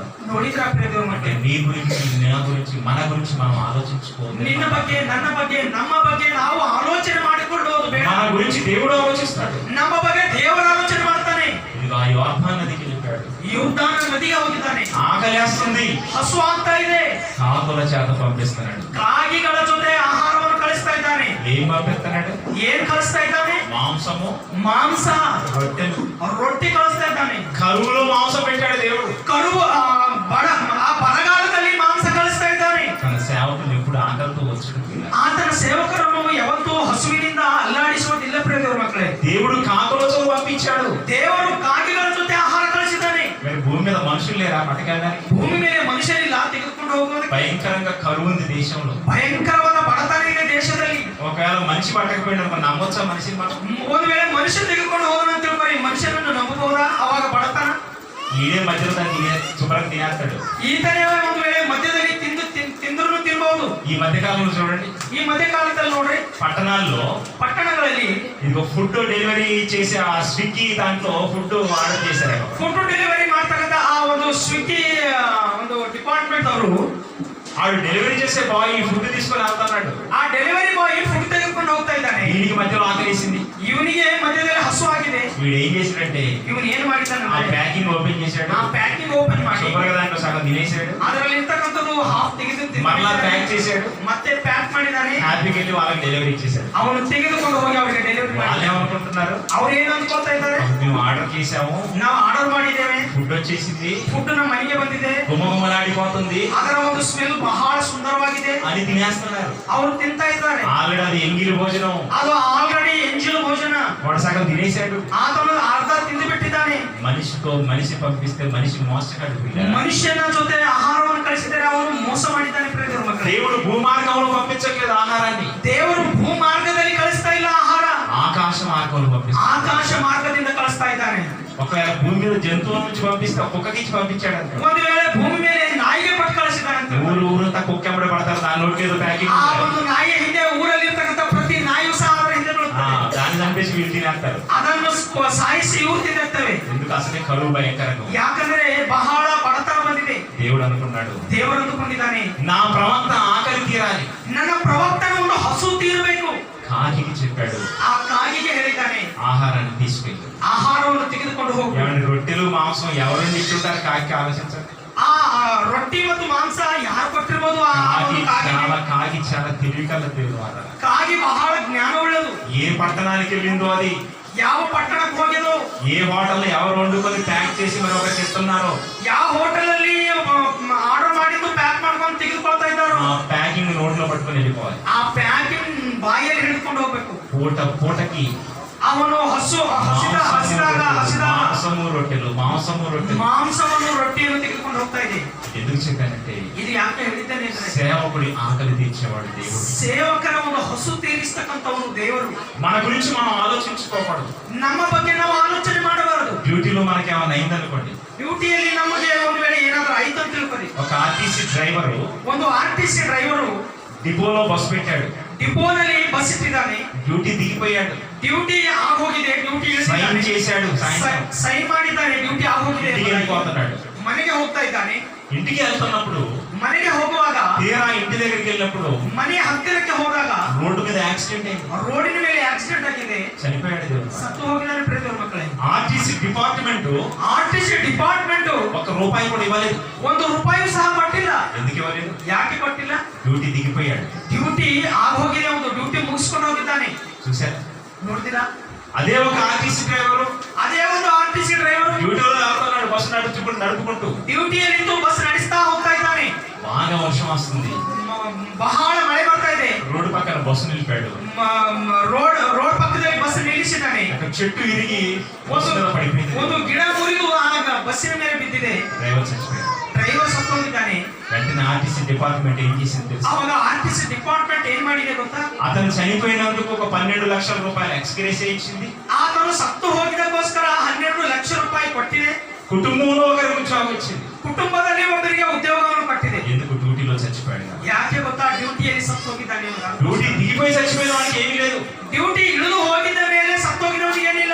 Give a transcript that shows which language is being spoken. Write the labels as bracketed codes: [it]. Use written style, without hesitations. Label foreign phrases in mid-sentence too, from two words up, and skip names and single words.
[kn] ನೋಡಿದ್ರ ಪ್ರಿಯದೇವರ [te] అంటే [kn] ಮಕ್ಕಳೇ, [te] నీ గురించి నా గురించి మన గురించి మనం ఆలోచించుకోవాలి. [kn] ನಿನ್ನ ಬಗ್ಗೆ, ನನ್ನ ಬಗ್ಗೆ, ನಮ್ಮ ಬಗ್ಗೆ ನಾವು ಆಲೋಚನೆ ಮಾಡಿಕೊಳ್ಳುವುದು ಬೇಡ. [te] మన గురించి దేవుడు ఆలోచిస్తాడు. [kn] ನಮ್ಮ ಬಗ್ಗೆ ದೇವರು ಆಲೋಚನೆ ಮಾಡ್ತಾನೆ. [te] ఇదిగో ఆ యోర్దాను నదికి వెళ్ళాడు. [kn] యోర్దాను నదిಗೆ ಹೋಗಿದ್ದಾನೆ. [te] ఆకలేస్తుంది, [kn] ಹಸು ಆಗ್ತಾ ಇದೆ. [te] కాకుల చేత పంపిస్తున్నాడు. [kn] ಕಾಗಿಗಳ ಜೊತೆ ಆಹಾರವನ್ನು ಕಳಿಸ್ತಾ ಇದ್ದಾನೆ. [te] ఏం పంపిస్తున్నాడు? [kn] ಏನ್ ಕಳಿಸ್ತಾ ಇದ್ದಾನೆ? [te] మాంసము, [kn] ಮಾಂಸ, [te] రొట్టెలు. [kn] ರೊಟ್ಟಿ ಕಳಿಸ್ತಾ ಇದ್ದಾನೆ. [te] కరువులో మాంసం పెట్టాడు దేవుడు. [kn] ಕರುವು ಆ ಬರಗಾಲದಲ್ಲಿ ಮಾಂಸ ಕಳಿಸ್ತಾ ಇದ್ದಾನೆ. [te] తన సేవకులు ఎప్పుడు ఆకలితో వచ్చడం [kn] ಆತನ ಸೇವಕರನ್ನು ಯಾವತ್ತೂ ಹಸುವಿನಿಂದ ಅಲ್ಲಾಡಿಸುವುದಿಲ್ಲ ಪ್ರಿಯ ದೇವರ ಮಕ್ಕಳೇ. [te] దేవుడు కాకులతో పంపించాడు. [kn] ದೇವರು ಕಾಗೆಗಳ ಜೊತೆ ಆಹಾರ ಕಳಿಸಿದ್ದಾನೆ. [te] మరి భూమి మీద మనుషులు లేరా పట్టుకెళ్ళడానికి? [kn] ಭೂಮಿ ಮೇಲೆ ಮನುಷ್ಯರಿಲ್ಲ ತೆಗೆದುಕೊಂಡು ಹೋಗೋದಕ್ಕೆ. [te] భయంకరంగా కరువు ఉంది దేశంలో. [kn] ಭಯಂಕರವಾದ ಬಡತನ ಇದೆ ದೇಶದಲ್ಲಿ. [te] ఒకవేళ మనిషి పట్టకపోయినా మనం నమ్మొచ్చా మనిషిని? మనం [kn] ಒಂದು ವೇಳೆ ಮನುಷ್ಯ ತೆಗೆದುಕೊಂಡು ಹೋಗೋಣ ಅಂತ ತಿಳ್ಕೊರಿ, ಮನುಷ್ಯನನ್ನು ನಂಬಬಹುದಾ? ಅವಾಗ ಬಡತನ [te] ఈడే మధ్యలో దాన్ని శుభ్రంగా తినేస్తాడు. [kn] ಈತನೇ ಒಂದು ವೇಳೆ ಮಧ್ಯದಲ್ಲಿ ತಿಂದ್ರು ತಿನ್ಬಹುದು. [te] ఈ మధ్య కాలంలో చూడండి, [kn] ಈ ಮಧ್ಯ ಕಾಲದಲ್ಲಿ ನೋಡ್ರಿ, [te] పట్టణాల్లో [kn] పట్టణಗಳಲ್ಲಿ [te] ఇదిగో [en] food delivery [te] చేసే ఆ స్విగ్గీ దాంట్లో [en] food order [te] చేశారు. [en] food delivery [kn] ಮಾಡ್ತಕ್ಕಂಥ ಆ ಒಂದು ಸ್ವಿಗ್ಗಿ ಒಂದು ಡಿಪಾರ್ಟ್ಮೆಂಟ್ ಅವರು, [te] ఆడు డెలివరీ చేసే [en] boy food [te] తీసుకొని వెళ్తున్నాడు. [kn] ಆ [en] delivery boy food [kn] ತೆಗೆದುಕೊಂಡು ಹೋಗ್ತಾ ಇದ್ದಾನೆ. [te] వీడికి మధ్యలో ఆకలేసింది. [kn] ಇವನಿಗೆ ಮಧ್ಯದಲ್ಲಿ ಹಸು ಆಗಿದೆ. [te] వీడు ఏం చేశాడంటే [kn] ಇವನು ಏನು ಮಾಡಿದ್ದಾನೆ? [te] ఆ [en] packing open [te] చేశాడు. [kn] ಆ [en] packing open [kn] ಮಾಡಿ [te] శుభ్రంగా దాంట్లో సగం తినేసాడు. [kn] ಅದರಲ್ಲಿ ಇರ್ತಕ್ಕಂಥದ್ದು ಹಾಫ್ ತೆಗೆದು [te] మరలా ప్యాక్ చేశాడు. [kn] ಮತ್ತೆ ಪ್ಯಾಕ್ ಮಾಡಿದ್ದಾನೆ. [te] హ్యాపీకి వెళ్ళి వాళ్ళకి డెలివరీ ఇచ్చేసాడు. [kn] ಅವನು ತೆಗೆದುಕೊಂಡು ಹೋಗಿ ಅವರಿಗೆ ಡೆಲಿವರಿ [te] వాళ్ళు [kn] ಮಾಡಿ. [te] ఏమనుకుంటున్నారు? [kn] ಅವ್ರು ಏನು ಅನ್ಕೋತಾ ಇದ್ದಾರೆ? [te] మేము ఆర్డర్ చేసాము, [kn] ನಾವು ಆರ್ಡರ್ ಮಾಡಿದ್ದೇವೆ, [te] ఫుడ్ వచ్చేసింది, [kn] ಫುಡ್ ನಮ್ಮ ಮನೆಗೆ ಬಂದಿದೆ, [te] గుమగుమలాడిపోతుంది [kn] ಅದರ ಒಂದು ಸ್ಮೆಲ್ ಬಹಳ ಸುಂದರವಾಗಿದೆ [te] అని తినేస్తున్నారు. [kn] ಅವರು ತಿಂತಾ ಇದ್ದಾರೆ. [te] ఆల్రెడీ అది ఎంగిలి భోజనం. [kn] ಅದು ಆಲ್ರೆಡಿ ಎಂಜಿಲು ಭೋಜನ. [te] వాడు సగం తినేసాడు. [kn] ಆತನು ಅರ್ಧ ತಿಂದು ಬಿಟ್ಟಿದ್ದಾನೆ. [te] మనిషి పంపిస్తే మనిషి మోసగాడు. [kn] ಮನುಷ್ಯನ ಜೊತೆ ಆಹಾರವನ್ನು ಕಳಿಸಿದರೆ ಅವನು ಮೋಸ ಮಾಡಿದ್ದಾನೆ ಪ್ರಿಯ ದೇವರ ಮಕ್ಕಳೇ. [te] దేవుడు భూమార్గంలో పంపించట్లేదు ఆహారాన్ని. [kn] ದೇವರು ಭೂ ಮಾರ್ಗದಲ್ಲಿ ಕಳಿಸ್ತಾ ಇಲ್ಲ ಆಹಾರ, [te] ఆకాశ మార్గంలో పంపిస్తాడు. [kn] ಆಕಾಶ ಮಾರ್ಗದಿಂದ ಕಳಿಸ್ತಾ ಇದ್ದಾನೆ. [te] ఒకవేళ భూమి మీద జంతువుల నుంచి పంపిస్తే కుక్కకి ఇచ్చి పంపించాడంట. [kn] ಒಂದು ವೇಳೆ ಭೂಮಿ ಮೇಲೆ ನಾಯಿಗೆ ಪಟ್ಟು ಕಳಿಸಿದ್ದಾನಂತೆ. [te] ఊరంతా కుక్క ఎంబడి పడతారు, దాని నోటికి ఏదో ప్యాకింగ్ [kn] ಆ ಒಂದು ನಾಯಿಯ ಹಿಂದೆ ಊರಲ್ಲಿ ಇರ್ತಕ್ಕಂಥ ಪ್ರತಿ ನಾಯಿಯು ಸಹ ಅವರ ಹಿಂದೆ ಬೀಳುತ್ತದೆ. [te] దాన్ని చంపేసి వీళ్ళు తినేస్తారు. [kn] ಅದನ್ನು ಸಾಯಿಸಿ ಇವು ತಿನ್ನುತ್ತವೆ. [te] ఎందుకు? అసలే కరువు భయంకరంగా ఉంది. [kn] ಯಾಕಂದ್ರೆ ಬಹಳ ಬಡತನ ಬಂದಿದೆ. [te] దేవుడు అనుకున్నాడు, [kn] ದೇವರು ಅಂದುಕೊಂಡಿದ್ದಾನೆ, [te] నా ప్రవక్త ఆకలి తీరాలి. [kn] ನನ್ನ ಪ್ರವಕ್ತನ ಒಂದು ಹಸು ತೀರಬೇಕು. [te] కాకికి చెప్పాడు, [kn] ಆ ಕಾಗಿಗೆ ಹೇಳಿದ್ದಾನೆ, [te] ఆహారాన్ని తీసుకెళ్ళి. [kn] ಆಹಾರವನ್ನು ತೆಗೆದುಕೊಂಡು ಹೋಗು. [te] ఏమంటే రొట్టెలు మాంసం ఎవరైనా ఇస్తుంటారు? కాకి ఆలోచించండి. [kn] ಆ ರೊಟ್ಟಿ ಮತ್ತು ಮಾಂಸ ಯಾರು ಕೊಟ್ಟಿರ್ಬೋದು? ಆ ಒಂದು [te] కాకి చాలా తెలివికల్ల తెలియదు. [kn] ಕಾಗಿ ಬಹಳ ಜ್ಞಾನ ಉಳ್ಳದು. [te] ఏ పట్టణానికి వెళ్ళిందో అది, [kn] ಯಾವ ಪಟ್ಟಣಕ್ಕೆ ಹೋಗಿದೋ, [te] ఏ హోటల్ ఎవరు వండుకొని ప్యాక్ చేసి మరి ఒకరికి ఇస్తున్నారో, [kn] ಯಾವ ಹೋಟೆಲ್ ಅಲ್ಲಿ ಆರ್ಡರ್ ಮಾಡಿದ್ದು ಪ್ಯಾಕ್ ಮಾಡ್ಕೊಂಡು ತೆಗೆದುಕೊಳ್ತಾ ಇದ್ದಾರೋ, [te] ఆ ప్యాకింగ్ నోట్లో పట్టుకొని వెళ్ళిపోవాలి. [kn] ಆ ಪ್ಯಾಕಿಂಗ್ ಬಾಯಲ್ಲಿ ಹಿಡಿದುಕೊಂಡು ಹೋಗ್ಬೇಕು. [te] పూటకి [kn] ಅವನು ಹಸಿದಾಗ [te] మాంసము రొట్టెలు [kn] ಮಾಂಸವನ್ನು ರೊಟ್ಟಿಯನ್ನು ತೆಗೆದುಕೊಂಡು ಹೋಗ್ತಾ ಇದೆ. [te] ఎందుకు చెప్పానంటే, [kn] ಇದು ಯಾಕೆ ಹೇಳಿದ್ದೇನೆ ಅಂದ್ರೆ, [te] సేవకుడి ఆకలి తీర్చేవాడు దేవుడు. [kn] ಸೇವಕರ ಒಂದು ಹಸು ತೀರಿಸ್ತಕ್ಕಂಥವನು ದೇವರು. [te] మన గురించి మనం ఆలోచించుకోకూడదు. [kn] ನಮ್ಮ ಬಗ್ಗೆ ನಾವು ಆಲೋಚನೆ ಮಾಡಬಾರದು. [te] డ్యూటీలో మనకి ఏమైనా అయిందనుకోండి, [kn] ಡ್ಯೂಟಿಯಲ್ಲಿ ನಮಗೆ ಒಂದು ವೇಳೆ ಏನಾದ್ರೂ ಆಯ್ತು ಅಂತ ತಿಳ್ಕೊಳ್ಳಿ. [te] ఒక ఆర్టీసీ డ్రైవరు [kn] ಒಂದು ಆರ್ಟಿಸಿ ಡ್ರೈವರು [te] డిపోలో బస్సు పెట్టాడు, [kn] ಡಿಪೋನಲ್ಲಿ ಬಸ್ ಇಟ್ಟಿದ್ದಾನೆ, [te] డ్యూటీ దిగిపోయాడు, [kn] ಡ್ಯೂಟಿ ಆಗೋಗಿದೆ, ಡ್ಯೂಟಿ [te] సైన్ చేశాడు, సాయంత్రం [kn] ಸೈನ್ ಮಾಡಿದ್ದಾನೆ, ಡ್ಯೂಟಿ ಆಗೋಗಿದೆ, [te] ఇంటికి వెళ్ళిపోతున్నాడు. [kn] ಮನೆಗೆ ಹೋಗ್ತಾ ಇದ್ದಾನೆ. [te] ఇంటికి వెళ్తున్నప్పుడు, [kn] ಮನೆಗೆ ಹೋಗುವಾಗ, [te] తీరా ఇంటి దగ్గరికి వెళ్ళినప్పుడు [kn] ಮನೆಯ ಹತ್ತಿರಕ್ಕೆ ಹೋದಾಗ [te] రోడ్డు మీద యాక్సిడెంట్ అయింది, [kn] ರೋಡಿನ ಮೇಲೆ ಆಕ್ಸಿಡೆಂಟ್ ಆಗಿದೆ, [te] చనిపోయాడు దేవుడు. [kn] ಸತ್ತು ಹೋಗಿದ್ದಾನೆ ಪ್ರಿಯ ದೇವರ ಮಕ್ಕಳೇ. [te] ఆర్టీసీ డిపార్ట్మెంట్ [kn] ಆರ್ಟಿಸಿ ಡಿಪಾರ್ಟ್ಮೆಂಟ್ [te] ₹1 కూడా ఇవ్వలేదు. [kn] ₹1 ಸಹ ಕೊಟ್ಟಿಲ್ಲ. [te] ఎందుకు ఇవ్వలేదు? [kn] ಯಾಕೆ ಕೊಟ್ಟಿಲ್ಲ? [te] డ్యూటీ దిగిపోయాడు. [kn] ಡ್ಯೂಟಿ ಆಗೋಗಿದೆ, ಒಂದು ಡ್ಯೂಟಿ ಮುಗಿಸ್ಕೊಂಡು ಹೋಗಿದ್ದಾನೆ. [te] చూసారా? [kn] ನೋಡ್ತೀರಾ? [te] అదే ఒక ఆర్టీసీ డ్రైవరు [kn] ಅದೇ ಒಂದು ಆರ್ಟಿಸಿ ಡ್ರೈವರ್ [te] డ్యూటీలో వెళ్తున్నాడు, బస్సు నడుపుకుంటూ [kn] ಡ್ಯೂಟಿಯಲ್ಲಿ ಬಸ್ ನಡೆಸ್ತಾ ಹೋಗ್ತಾ ಇದ್ದಾನೆ. [te] బాగా వర్షం వస్తుంది, [kn] ಬಹಳ ಮಳೆ ಬರ್ತಾ ಇದೆ. [te] రోడ్డు పక్కన బస్సు నిలిపాడు. [kn] ರೋಡ್ ಪಕ್ಕದಲ್ಲಿ ಬಸ್ ನಿಲ್ಲಿಸಿದ್ದಾನೆ. [te] అక్కడ చెట్టు ఇరిగి బస్సు మీద పడిపోయింది. [kn] ಒಂದು ಗಿಡ ಮುರಿದು ಆಗ ಬಸ್ಸಿನ ಮೇಲೆ ಬಿದ್ದಿದೆ. [te] డ్రైవర్ చచ్చిపోయాడు. [kn] ಡ್ರೈವರ್ ಸತ್ತು ಹೋಗಿದ್ದಾನೆ. [te] వెంటనే ఆర్టీసీ డిపార్ట్మెంట్ ఏం చేసింది తెలుసా? [kn] ಅವಾಗ ಆರ್ಟಿಸಿ ಡಿಪಾರ್ಟ್ಮೆಂಟ್ ಏನ್ ಮಾಡಿದೆ ಗೊತ್ತಾ? [te] అతను చనిపోయినందుకు ఒక ₹12 లక్షల ఎక్స్గ్రేస్ ఇచ్చింది. [kn] ಆತನು ಸತ್ತು ಹೋಗಿದಕ್ಕೋಸ್ಕರ ₹12 ಲಕ್ಷ ಕೊಟ್ಟಿದೆ. [te] కుటుంబంలో ఒకరికి ఉద్యోగం ఇచ్చింది. [kn] ಕುಟುಂಬದಲ್ಲಿ ಒಬ್ಬರಿಗೆ ಉದ್ಯೋಗವನ್ನು ಕೊಟ್ಟಿದೆ. [te] ఎందుకు? డ్యూటీలో చచ్చిపోయాడు. [kn] ಯಾಕೆ ಗೊತ್ತಾ? ಡ್ಯೂಟಿಯಲ್ಲಿ ಸತ್ತು ಹೋಗಿದ್ದಾನೆ. [te] డ్యూటీ దిగిపోయి చచ్చిపోయిన వాడికి ఏమీ లేదు. [kn] ಡ್ಯೂಟಿ ಇಳಿದು ಹೋಗಿದ್ದ ಮೇಲೆ ಸತ್ತು ಹೋಗಿದವನಿಗೆ ಏನಿಲ್ಲ.